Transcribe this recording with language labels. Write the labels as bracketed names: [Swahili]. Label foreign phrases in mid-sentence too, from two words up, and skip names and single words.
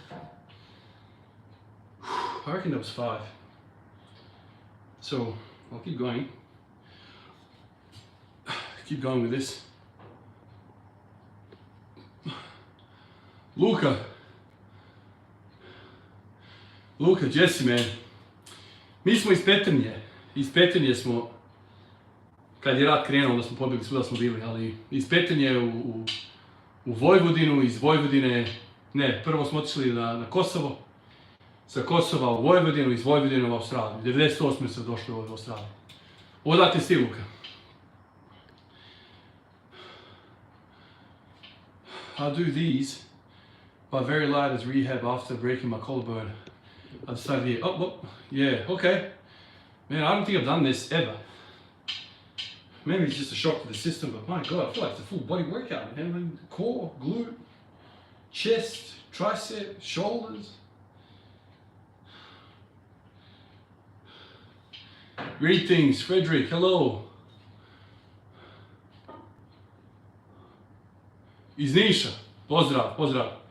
[English] I reckon that was 5. So I'll keep going. Keep going with this. Luka, Jesse, man. [Serbian] Mi smo iz Petrinje smo, kad je rat krenuo, da smo pobjegli svuda smo bili, ali iz Petrinje u Vojvodinu, iz Vojvodine, ne, prvo smo otišli na Kosovo, sa Kosova u Vojvodinu, iz Vojvodine u Australiju. 98. smo došli u Australiju. Odakle si, Luka? [English] I do these but very light as rehab after breaking my collarbone. I decided here, yeah, okay. Man, I don't think I've done this ever. Maybe it's just a shock to the system, but my God, I feel like it's a full body workout, man. I mean, core, glute, chest, tricep, shoulders. Greetings, Frederick, hello. [Serbian] Iz Niša, pozdrav.